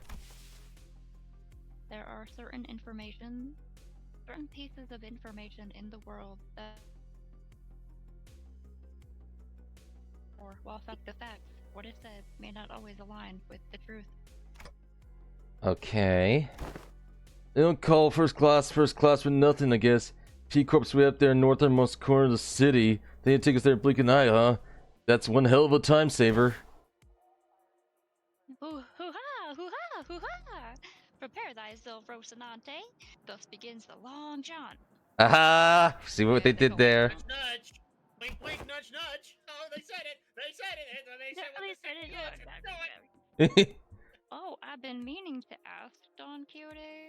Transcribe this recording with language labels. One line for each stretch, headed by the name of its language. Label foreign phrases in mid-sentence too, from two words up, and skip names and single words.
English: There are certain pieces of information in the world that, or while fact the facts, what is said may not always align with the truth. Okay. They don't call first class for nothing, I guess. P-Corp's way up there in northernmost corner of the city. They didn't take us there blinking eye, huh? That's one hell of a time saver. Hoo-ha! Hoo-ha! Hoo-ha! Prepare thyself, Rocinante. Thus begins the long jaunt. Aha! See what they did there. Nudge, nudge. Wink, wink, nudge, nudge. Oh, they said it. They said it. They said what they said. Yes. Go it. Oh, I've been meaning to ask, Don Quixote.